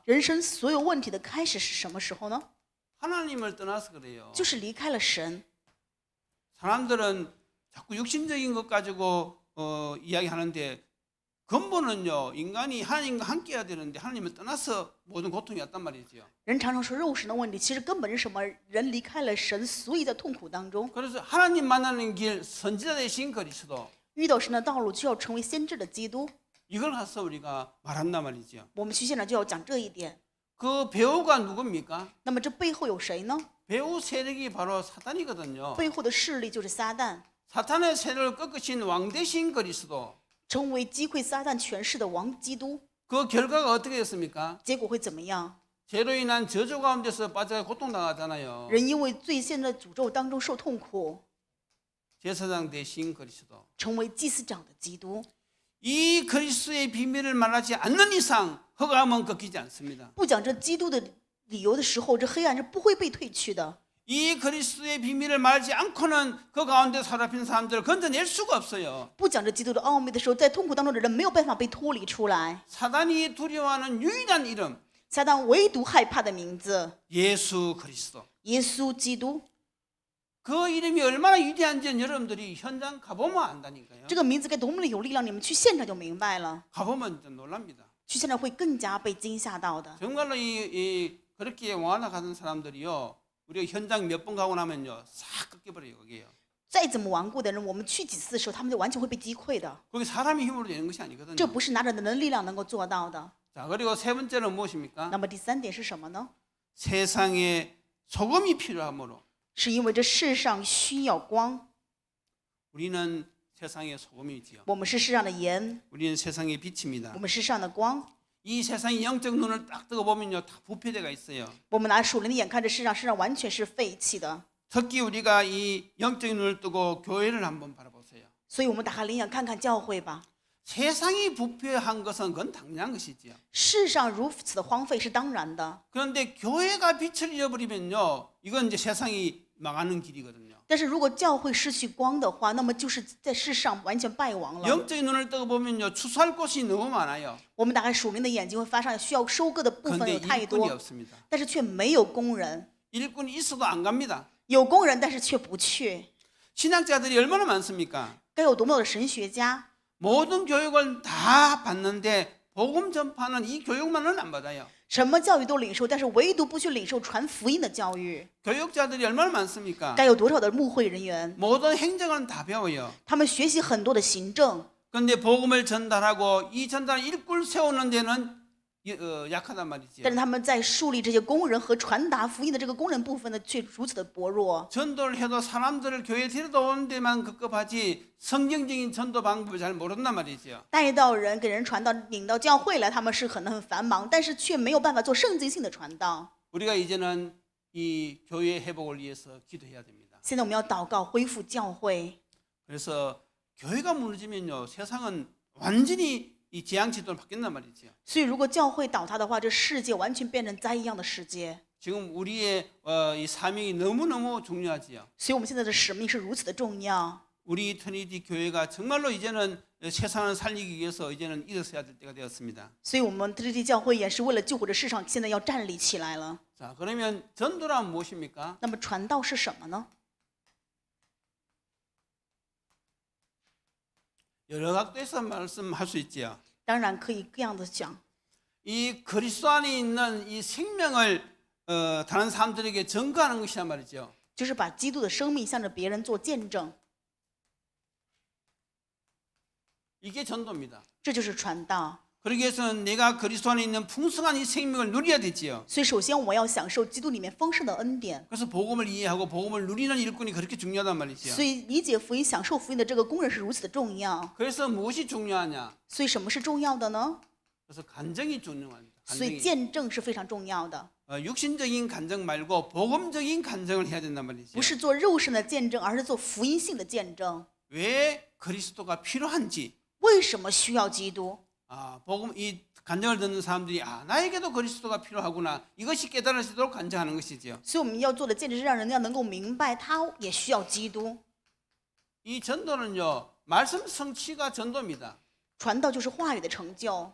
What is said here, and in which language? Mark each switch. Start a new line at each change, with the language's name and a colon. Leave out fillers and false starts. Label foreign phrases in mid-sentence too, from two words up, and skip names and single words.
Chinese: 人生所有问题的开始是什么时候呢？
Korean: 하나님을 떠나서 그래요.
Chinese: 就是离开了神。
Korean: 사람들은 자꾸 육신적인 것 가지고 이야기하는데 근본은요, 인간이 하나님과 함께 해야 되는데 하나님을 떠나서 모든 고통이 왔단 말이죠.
Chinese: 人常常说肉身的问题，其实根本是什么？人离开了神，所以在痛苦当中。
Korean: 그래서 하나님 만나는 길 선지자 되신 그리스도
Chinese: 遇到神的道路就要成为先知的基督。
Korean: 이걸 가서 우리가 말한단 말이죠.
Chinese: 我们去现场就要讲这一点。
Korean: 그 배우가 누굽니까?
Chinese: 那么这背后有谁呢？
Korean: 배우 세력이 바로 사탄이거든요.
Chinese: 背后的势力就是撒旦，
Korean: 사탄의 세력을 꺾으신 왕 되신 그리스도.
Chinese: 成为击溃撒旦权势的王基督。
Korean: 그 결과가 어떻게 됐습니까?
Chinese: 结果会怎么样？
Korean: 죄로 인한 저주 가운데서 빠져 고통당하잖아요.
Chinese: 人因为罪陷在诅咒当中受痛苦，
Korean: 제사장 되신 그리스도.
Chinese: 成为祭司长的基督。
Korean: 이 그리스도의 비밀을 말하지 않는 이상 흑암은 꺾이지 않습니다.
Chinese: 不讲这基督的理由的时候，这黑暗是不会被退去的。
Korean: 이 그리스도의 비밀을 말하지 않고는 그 가운데 사로잡힌 사람들을 건져낼 수가 없어요.
Chinese: 不讲这基督的奥秘的时候，在痛苦当中的人没有办法被脱离出来。
Korean: 사단이 두려워하는 유일한 이름
Chinese: 撒旦唯独害怕的名字，
Korean: 예수 그리스도.
Chinese: 耶稣基督。
Korean: 그 이름이 얼마나 위대한지는 여러분들이 현장 가보면 안다니까요.
Chinese: 这个名字该多么的有力量，你们去现场就明白了。
Korean: 가보면 진짜 놀랍니다.
Chinese: 去现场会更加被惊吓到的。
Korean: 정말로 그렇게 왕하나 가는 사람들이요, 우리가 현장 몇 번 가고 나면요 싹 꺾여버려요. 거기에요.
Chinese: 再怎么顽固的人，我们去几次的时候，他们就完全会被击溃的。
Korean: 그게 사람의 힘으로 되는 것이 아니거든요.
Chinese: 这不是拿着人的力量能够做到的。
Korean: 자, 그리고 세 번째는 무엇입니까?
Chinese: 那么第三点是什么呢？
Korean: 세상에 소금이 필요하므로
Chinese: 是因为这世上需要光，
Korean: 우리는 세상의 소금이지요.
Chinese: 我们是世上的盐，
Korean: 우리는 세상의 빛입니다.
Chinese: 我们是世上的光。
Korean: 이 세상의 영적 눈을 딱 뜨고 보면요 다 부패되가 있어요.
Chinese: 我们拿属灵的眼看着世上完全是废弃的。
Korean: 특히 우리가 이 영적 눈을 뜨고 교회를 한번 바라보세요.
Chinese: 所以我们打开灵眼看看教会吧。
Korean: 세상이 부패한 것은 그건 당연한 것이지요.
Chinese: 世上如此的荒废是当然的，
Korean: 그런데 교회가 빛을 잃어버리면요 이건 이제 세상이 망하는 길이거든요.
Chinese: 但是如果教会失去光的话，那么就是在世上完全败亡了。
Korean: 영적인 눈을 뜨고 보면요 추수할 곳이 너무 많아요.
Chinese: 我们打开属灵的眼睛，会发现需要收割的部分
Korean: 그런데
Chinese: 有太
Korean: 일꾼이
Chinese: 多，
Korean: 없습니다.
Chinese: 但是却没有工人。
Korean: 일꾼이 있어도 안 갑니다.
Chinese: 有工人，但是却不去。
Korean: 신학자들이 얼마나 많습니까?
Chinese: 该有多么的神学家！
Korean: 모든 교육을 다 받는데 복음 전파는 이 교육만은 안 받아요.
Chinese: 什么教育都领受，但是唯独不去领受传福音的教育。
Korean: 교육자들이 얼마나 많습니까?
Chinese: 该有多少的牧会人员？
Korean: 모든 행정은 다 배워요.
Chinese: 他们学习很多的行政，
Korean: 그런데 복음을 전달하고 이 전달 일꾼 세우는 데는 약하단 말이지요.
Chinese: 但是他们在树立这些工人和传达福音的这个工人部分呢，却如此的薄弱。
Korean: 전도를 해도 사람들을 교회에 데려다 오는 데만 급급하지 성경적인 전도 방법을 잘 모른단 말이지요.
Chinese: 带到人给人传道，领到教会来，他们是可能很繁忙，但是却没有办法做圣经性的传道。
Korean: 우리가 이제는 이 교회 회복을 위해서 기도해야 됩니다.
Chinese: 现在我们要祷告恢复教会。
Korean: 그래서 교회가 무너지면요 세상은 완전히 이 재앙 지도로 바뀐단 말이지요.
Chinese: 所以，如果教会倒塌的话，这世界完全变成灾一样的世界。
Korean: 지금 우리의 이 사명이 너무너무 중요하지요.
Chinese: 所以，我们现在的使命是如此的重要。
Korean: 우리 트리니티 교회가 정말로 이제는 세상을 살리기 위해서 이제는 일어서야 될 때가 되었습니다.
Chinese: 所以，我们特地教会也是为了救活这世上，现在要站立起来了。
Korean: 자, 그러면 전도란 무엇입니까?
Chinese: 那么，传道是什么呢？
Korean: 여러 각도에서 말씀할 수 있지요.
Chinese: 当然可以各样的讲，
Korean: 이 그리스도 안에 있는 이 생명을 다른 사람들에게 전가하는 것이란 말이죠.
Chinese: 就是把基督的生命向着别人做见证，
Korean: 이게 전도입니다.
Chinese: 这就是传道。
Korean: 그러기 위해서는 내가 그리스도 안에 있는 풍성한 이 생명을 누려야 되지요.
Chinese: 所以首先我要享受基督里面丰盛的恩典，
Korean: 그래서 복음을 이해하고 복음을 누리는 일꾼이 그렇게 중요하단 말이죠.
Chinese: 所以理解福音、享受福音的这个工人是如此的重要。
Korean: 그래서 무엇이 중요하냐?
Chinese: 所以什么是重要的呢？
Korean: 그래서 간정이 중요합니다.
Chinese: 所以
Korean: 간정이.
Chinese: 见证是非常重要的，
Korean: 육신적인 간정 말고 복음적인 간정을 해야 된단 말이죠.
Chinese: 不是做肉身的见证，而是做福音性的见证。
Korean: 왜 그리스도가 필요한지,
Chinese: 为什么需要基督？
Korean: 복음 이 간정을 듣는 사람들이 나에게도 그리스도가 필요하구나, 이것이 깨달아지도록 간정하는 것이죠.
Chinese: 所以我们要做的见证是让人家能够明白，他也需要基督。
Korean: 이 전도는요, 말씀 성취가 전도입니다.
Chinese: 传道就是话语的成就，